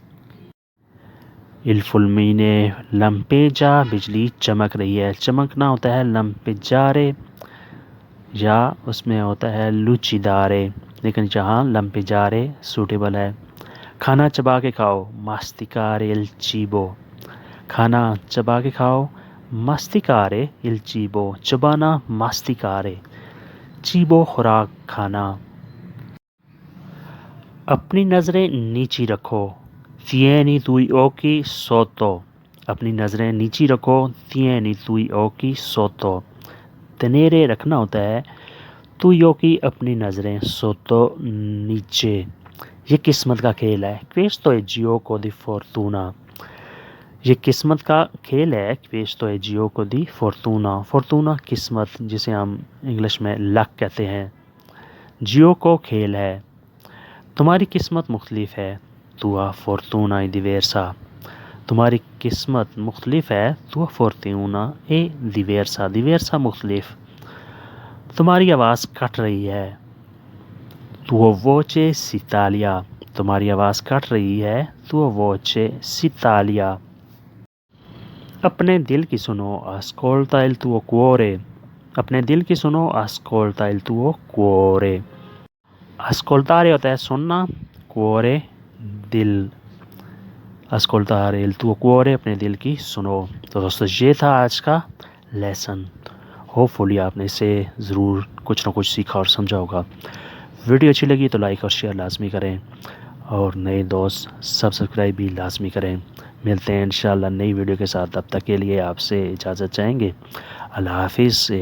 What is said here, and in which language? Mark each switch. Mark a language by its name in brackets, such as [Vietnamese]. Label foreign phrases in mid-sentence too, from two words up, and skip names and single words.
[Italian] il fulmine lampeggia, [Urdu] بجلی چمک رہی ہے۔ چمکنا ہوتا ہے لمپیجارے، یا اس میں ہوتا ہے لوچیدارے، لیکن جہاں لمپیجارے سوٹیبل ہے۔ کھانا چبا کے کھاؤ، [Italian] masticare il cibo. [Urdu] کھانا چبا کے کھاؤ، [Italian] masticare il cibo. [Urdu] چبانا، ماستیکارے، چیبو خوراک، کھانا۔ اپنی نظریں نیچی رکھو، [Italian] tieni tui occhi sotto۔ [Urdu] اپنی نظریں نیچی رکھو، [Italian] tieni tui occhi sotto۔ [Urdu] تنیرے رکھنا ہوتا ہے [Italian] tui occhi، [Urdu] اپنی نظریں، sotto نیچے۔ یہ قسمت کا کھیل ہے، [Italian] questo è gioco di fortuna۔ [Urdu] یہ قسمت کا کھیل ہے، [Italian] questo è gioco di fortuna۔ [Urdu] fortuna قسمت، جسے ہم انگلش میں لک کہتے ہیں۔ gioco کھیل ہے۔ تمہاری قسمت مختلف ہے، [Italian] tua fortuna è diversa۔ [Urdu] تمہاری قسمت مختلف ہے، [Italian] tua fortuna è diversa۔ [Urdu] diversa مختلف۔ تمہاری آواز کٹ رہی ہے، [Italian] tua voce si taglia۔ [Urdu] تمہاری آواز کٹ رہی ہے، [Italian] tua voce si taglia۔ [Urdu] اپنے دل کی سنو، [Italian] ascolta il tuo cuore۔ [Urdu] اپنے دل کی سنو، [Italian] ascolta il tuo cuore۔ [Urdu] ascoltare ہوتا ہے سننا, cuore دل, [Italian] ascoltare il tuo cuore [Urdu] اپنے دل کی سنو. تو دوستو یہ تھا آج کا لیسن. ہوپفلی آپ نے اسے ضرور کچھ نہ کچھ سیکھا اور سمجھا ہوگا. ویڈیو اچھی لگی تو لائک اور شیئر لازمی کریں, اور نئے دوست سبسکرائب بھی لازمی کریں. ملتے ہیں انشاءاللہ نئی ویڈیو کے ساتھ. تب تک کے لیے آپ سے اجازت چاہیں گے.